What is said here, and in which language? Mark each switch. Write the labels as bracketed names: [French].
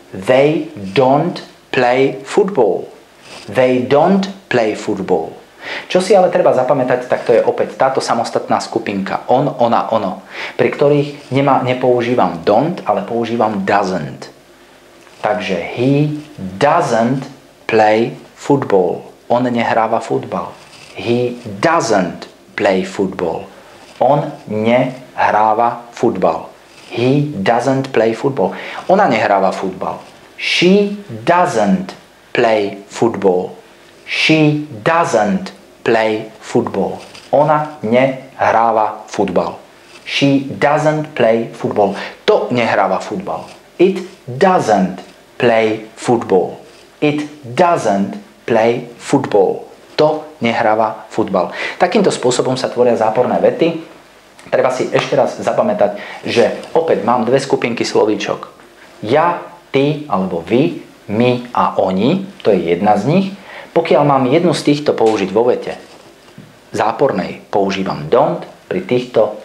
[English] They don't play football. They don't play football. [Slovak] Čo si ale treba zapamätať, tak to je opäť táto samostatná skupinka. On, ona, ono. Pri ktorých nepoužívam don't, ale používam doesn't. [English] Takže he doesn't play football. [Slovak] On nehráva futbal. [English] He doesn't play football. [Slovak] On nehráva futbal. [English] He doesn't play football. [Slovak] Ona nehráva futbal. [English] She doesn't play football. She doesn't play football. [Slovak] Ona nehráva futbal. [English] She doesn't play football. [Slovak] To nehráva futbal. [English] It doesn't play football. It doesn't play football. [Slovak] To nehráva futbal. Takýmto spôsobom sa tvoria záporné vety. Treba si ešte raz zapamätať, že opäť mám dve skupinky slovíčok. Ja, ty alebo vy, my a oni, to je jedna z nich. Pokiaľ mám jednu z týchto použiť vo vete zápornej, používam don't, pri týchto